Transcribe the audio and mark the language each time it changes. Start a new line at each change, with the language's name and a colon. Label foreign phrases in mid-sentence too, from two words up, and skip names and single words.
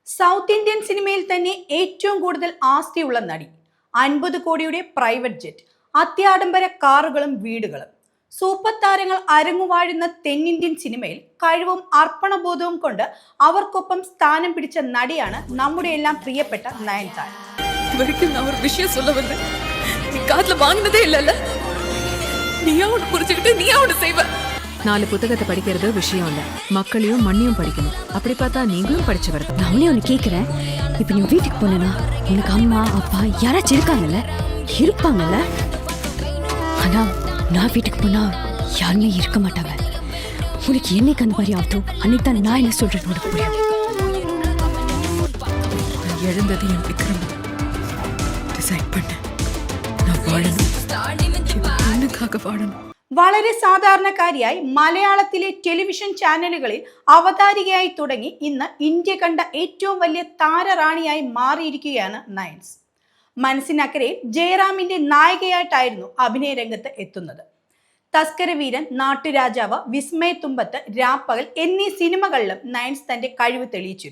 English: South Indian
Malayalam: സിനിമയിൽ തന്നെ ഏറ്റവും കൂടുതൽ ആസ്തിയുള്ള നടി, 50 കോടിയുടെ
English: private jet,
Malayalam: അത്യാഡംബര കാറുകളും വീടുകളും. സൂപ്പർ താരങ്ങൾ അരങ്ങുവാഴുന്ന തെന്നിന്ത്യൻ സിനിമയിൽ കഴിവും അർപ്പണബോധവും കൊണ്ട് അവർക്കൊപ്പം സ്ഥാനം പിടിച്ച നടിയാണ് നമ്മുടെ എല്ലാം പ്രിയപ്പെട്ട നയൻതാര.
Tamil: நாலு புத்தகத்தை படிக்கிறது விஷயம் இல்ல, மக்களையும் மண்ணையும் படிக்கணும். அப்படி பார்த்தா நீங்களும் படிச்சவர் தான். நான் ஒன்னு கேக்குறேன், இப்ப நீ வீட்டுக்கு போனா உனக்கு அம்மா அப்பா யாராச்சும் இருப்பாங்கல்ல? ஆனா நான் வீட்டுக்கு போனா யாருமே இருக்க மாட்டாங்க. உனக்கு என்னைக்கு அந்த மாதிரி ஆகட்டும், அன்னைக்கு தான் நான் என்ன சொல்றேன் உனக்கு புரியும். எழுந்தது என் விக்ரம். டிசைட் பண்ண நான் வாழணும், பொண்ணுக்காக வாழணும்.
Malayalam: വളരെ സാധാരണക്കാരിയായി മലയാളത്തിലെ ടെലിവിഷൻ ചാനലുകളിൽ അവതാരികയായി തുടങ്ങി ഇന്ന് ഇന്ത്യ കണ്ട ഏറ്റവും വലിയ താരറാണിയായി മാറിയിരിക്കുകയാണ് നയൻസ്. മനസ്സിനക്കരെ ജയറാമിന്റെ നായികയായിട്ടായിരുന്നു അഭിനയ രംഗത്ത് എത്തുന്നത്. തസ്കരവീരൻ, നാട്ടുരാജാവ്, വിസ്മയത്തുമ്പത്ത്, രാപ്പകൽ എന്നീ സിനിമകളിലും നയൻസ് തന്റെ കഴിവ് തെളിയിച്ചിരുന്നു.